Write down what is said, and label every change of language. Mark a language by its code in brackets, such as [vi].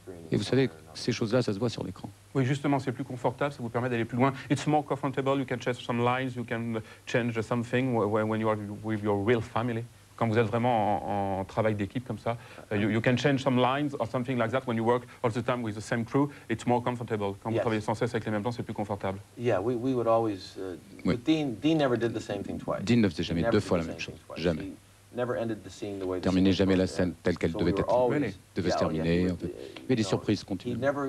[fr] Et vous savez, ces choses-là, ça se voit sur l'écran. Oui, justement, c'est plus confortable, ça vous permet d'aller plus loin. [en] It's more comfortable, you can change some lines, you can change something when you are with your real family. [fr] Quand vous êtes vraiment en travail d'équipe comme ça, [en] you can change some lines or something like that when you work all the time with the same crew. It's more comfortable. [fr] Quand vous travaillez sans cesse avec les mêmes gens, c'est plus confortable. [en] Yeah, we would always. Dean never did the same thing twice. [fr] Dean ne faisait jamais deux fois la même chose, jamais. Terminait jamais la scène telle qu'elle devait être menée, devait se terminer. En fait. Mais des surprises continuent.